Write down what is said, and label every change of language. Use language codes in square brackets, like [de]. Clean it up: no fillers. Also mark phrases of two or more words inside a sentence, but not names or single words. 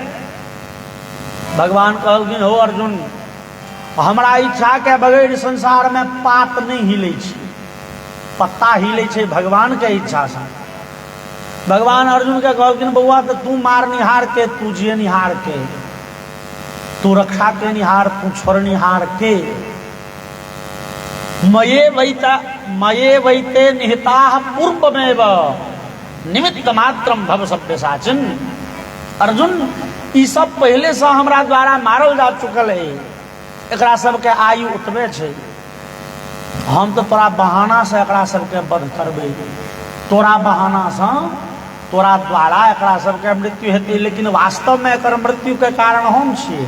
[mai] भगवान कहलखिन हो अर्जुन हमरा इच्छा के बगैर संसार में पात नहीं हिलै छै, पत्ता हिलै छै भगवान के इच्छा से। भगवान अर्जुन के कहलखिन बउआ तो तू मारनिहार के, तू जियनिहार के, तू रक्षा के निहार, तू छोड़निहार के। [sa] मये वैते निहिता पूर्वमेव निमित्त मात्रम भव सभ्य साचिन। [mai] अर्जुन ई सब पहले से हमरा द्वारा मारल जा चुकल है, एकरा सबके आयु उतबे छै। हम तो तोरा बहाना से एकरा सबके वध करबै, तोरा बहाना से तोरा द्वारा एकरा सबके मृत्यु हेतै, लेकिन वास्तव में एकर मृत्यु के कारण हम छियै।